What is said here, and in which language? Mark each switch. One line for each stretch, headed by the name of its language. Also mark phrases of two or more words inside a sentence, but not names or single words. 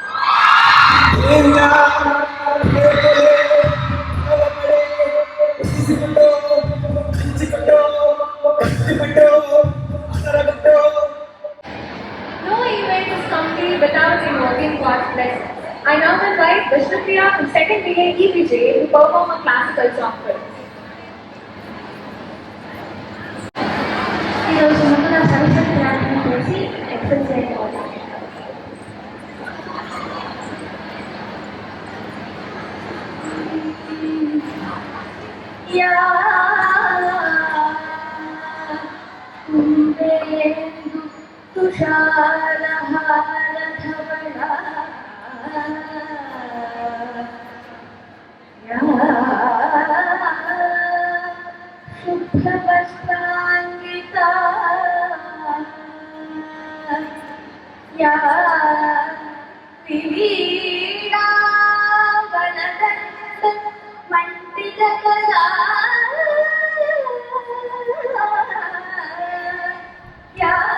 English: No event is complete without invoking God's blessing. I now invite Vishnupriya from 2nd BA EPJ to perform a classical song for us.
Telugu: ఈరోజు ముందుగా సరస్వతి ప్రార్థన చేసి ఎక్సర్సైజ్ అయిపోతాం.
Sanskrit: या कुन्देन्दु तुषारहारधवला యా शुभ्रवस्त्रान्विता या विवीणावनदण्ड मण्डितकला या